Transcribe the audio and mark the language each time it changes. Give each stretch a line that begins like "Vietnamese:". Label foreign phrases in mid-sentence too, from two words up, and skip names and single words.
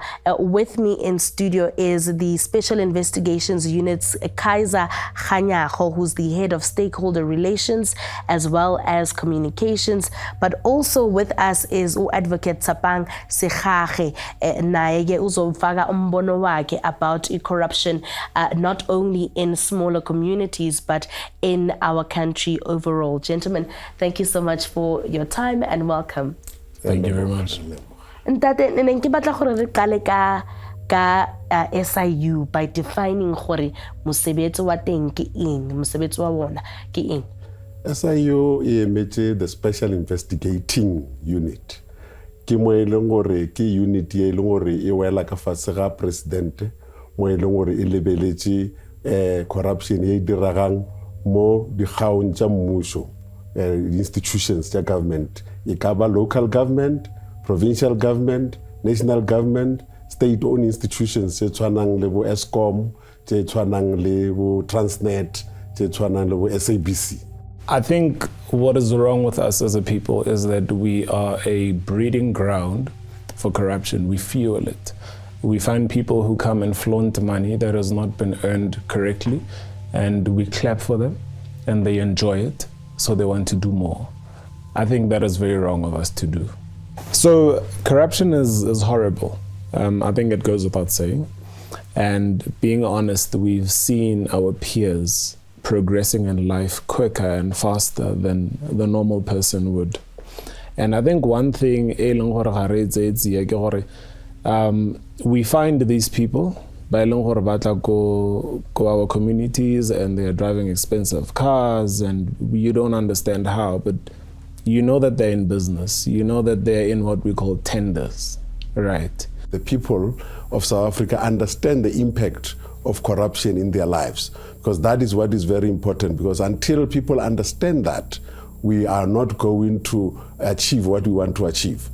English: With me in studio is the Special Investigations Unit's Kaiser who's the head of stakeholder relations as well as communications, but also with us is Advocate Tsapang Sekgage,
Zulu: naye ke uzofaka umbono wakhe
English: about corruption not only in smaller communities but in our country overall. Gentlemen, thank you so much for your time and welcome. Thank you very much.
Northern Sotho: Ntate nne ke batla gore re qale ka SIU
English: by defining
Northern Sotho: gore mosebetsi wa teng ke eng, mosebetsi wa bona ke eng. SIU e emetse the Special Investigating Unit. Ke mo e leng gore ke unit e leng gore e wela ka fatshe ga president, mo e leng gore e lebeletse corruption e diragang mo dikgaong tša mmušo, institutions tša government, e ka ba
English: local government, provincial government, national government, state-owned institutions
Northern Sotho: tse tshwanang le bo Eskom, tse tshwanang le bo Transnet, tse tshwanang le bo SABC.
English: I think what is wrong with us as a people is that we are a breeding ground for corruption. We fuel it. We find people who come and flaunt money that has not been earned correctly, and we clap for them, and they enjoy it, so they want to do more. I think that is very wrong of us to do. So corruption is horrible. I think it goes without saying. And being honest, we've seen our peers progressing in life quicker and faster than the normal person would. And I think one thing, we find these people
Northern Sotho: ba eleng gore ba tla go
English: our communities and they are driving expensive cars and you don't understand how, but you know that they're in business. You know that they're in what we call tenders, right? The people of South Africa understand the impact of corruption in their lives, because that is what is very important, because until people understand that, we are not going to achieve what we want to achieve.